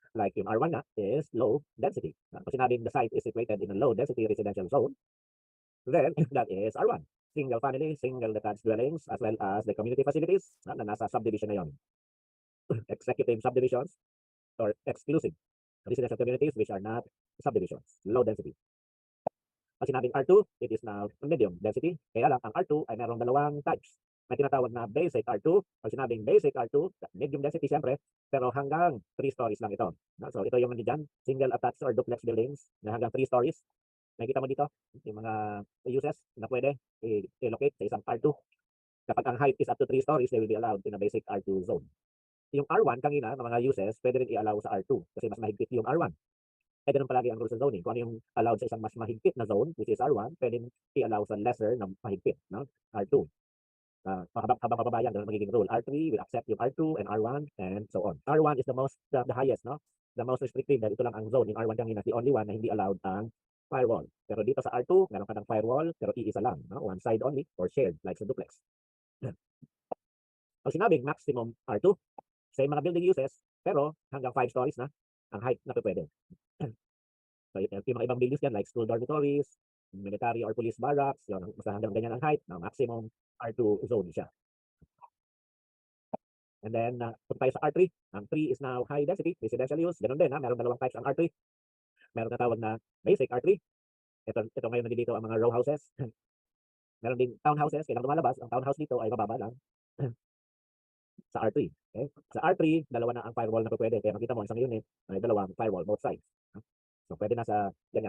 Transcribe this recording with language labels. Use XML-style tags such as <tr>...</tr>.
<en>Like yung R1 na is low density. Kung sinabing the site is situated in a low density residential zone, then that is R1. Single family, single detached dwellings, as well as the community facilities</en> <tl>na nasa subdivision na yon.</tl> <en>Executive subdivisions or exclusive residential communities which are not subdivisions, low density.</en> <tl>Pag sinabing</tl> <en>R2, it is now medium density.</en> <tl>Kaya lang, ang R2 ay mayroong dalawang types. May tinatawag na basic R2. Pag sinabing basic R2, medium density siyempre, pero hanggang 3 stories lang ito. So ito yung nandiyan, single attached or duplex buildings na hanggang 3 stories. Nakikita mo dito, yung mga uses na pwede i-locate sa isang R2. Kapag ang</tl> <en>height is up to 3 stories, they will be allowed in a basic R2 zone.</en> <tl>Yung R1 kanina, ng mga uses, pwede rin i-allow sa R2 kasi mas mahigpit yung R1. Ganun palagi ang rules sa zoning. Kung ano yung allowed sa isang mas mahigpit na zone,</tl> <en>which is R1,</en> <tl>pwede i-allow sa lesser na mahigpit, no? R2. Habang pababayan, ganun magiging rule.</tl> <en>R3 will accept yung R2 and R1 and so on. R1 is the highest, no? The most restrictive</en> <tl>dahil ito lang ang zone.</tl> <en>Yung R1 kanina, the only one</en> <tl>na hindi allowed ang firewall. Pero dito sa R2, meron ka ng firewall, pero iisa lang, no? One side only or shared, like sa duplex. Pag sinabing maximum R2, same mga building uses, pero hanggang 5 stories na ang height na pwede. So, yung mga ibang buildings yan like school dormitories, military or police barracks, yun, basta hanggang ganyan ang height, na maximum R2 zone siya. And then, punta tayo sa R3. Ang 3 is now high density, residential use. Ganun din, meron dalawang types ang R3. Meron na tawag na basic R3. Ito ngayon nandito ang mga row houses. Meron din townhouses, kailang lumalabas. Ang townhouse dito ay mababa lang. Sa R3. Okay? Sa R3, dalawa na ang firewall na pwede. Kaya makita mo, isang unit, ay dalawang firewall, both sides. So, pwede na sa ganyan.</tl>